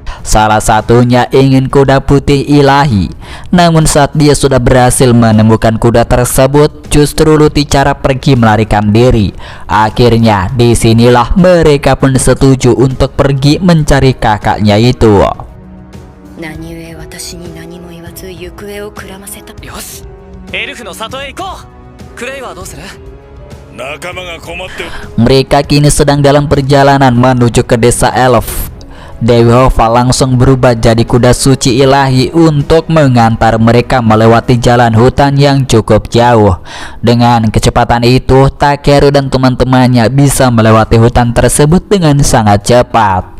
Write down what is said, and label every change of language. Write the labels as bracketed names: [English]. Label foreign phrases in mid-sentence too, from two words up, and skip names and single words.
[Indonesian] Salah satunya ingin kuda putih ilahi. Namun saat dia sudah berhasil menemukan kuda tersebut, justru Luticara pergi melarikan diri. Akhirnya disinilah mereka pun setuju untuk pergi mencari kakaknya itu. [Japanese] 何故私に何も言わず行方をくらませた。よし、エルフの里へ行こう。クレイはどうする？ [Indonesian] Mereka kini sedang dalam perjalanan menuju ke desa elf. Dewi Hova langsung berubah jadi kuda suci ilahi untuk mengantar mereka melewati jalan hutan yang cukup jauh. Dengan kecepatan itu, Takeru dan teman-temannya bisa melewati hutan tersebut dengan sangat cepat.